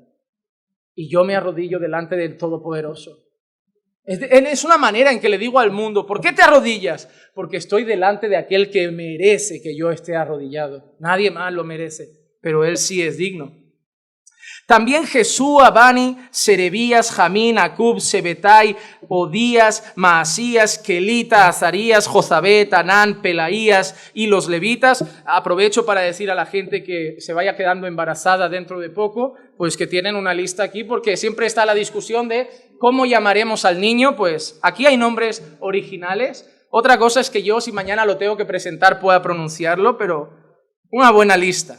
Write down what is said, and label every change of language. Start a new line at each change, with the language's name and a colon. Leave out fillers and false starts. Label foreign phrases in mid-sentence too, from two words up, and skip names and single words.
Spanish: Y yo me arrodillo delante del Todopoderoso. Es una manera en que le digo al mundo, ¿por qué te arrodillas? Porque estoy delante de aquel que merece que yo esté arrodillado. Nadie más lo merece, pero él sí es digno. También Jesúa, Bani, Serebías, Jamín, Acub, Sebetai, Odías, Maasías, Kelita, Azarías, Jozabet, Anán, Pelaías y los levitas. Aprovecho para decir a la gente que se vaya quedando embarazada dentro de poco, pues que tienen una lista aquí, porque siempre está la discusión de cómo llamaremos al niño. Pues aquí hay nombres originales. Otra cosa es que yo, si mañana lo tengo que presentar, pueda pronunciarlo, pero una buena lista.